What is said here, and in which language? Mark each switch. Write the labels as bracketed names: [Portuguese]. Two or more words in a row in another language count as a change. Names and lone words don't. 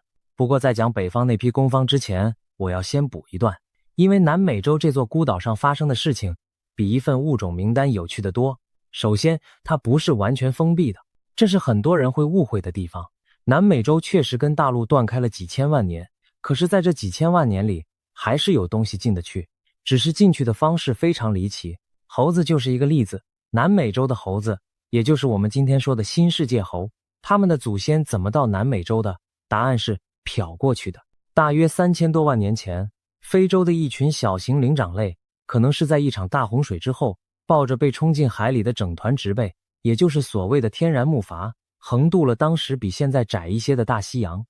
[Chinese] 不過在講北方那批攻方之前，我要先補一段，因為南美洲這座孤島上發生的事情，比一份物種名單有趣得多。首先，它不是完全封閉的，這是很多人會誤會的地方。南美洲確實跟大陸斷開了幾千萬年，可是在這幾千萬年裡，還是有東西進得去，只是進去的方式非常離奇。猴子就是一個例子。南美洲的猴子，也就是我們今天說的新世界猴，他們的祖先怎麼到南美洲的？答案是漂過去的。大約3000多萬年前，非洲的一群小型靈長類，可能是在一場大洪水之後，抱着被沖進海裡的整團植被，也就是所謂的天然木筏，橫渡了當時比現在窄一些的大西洋。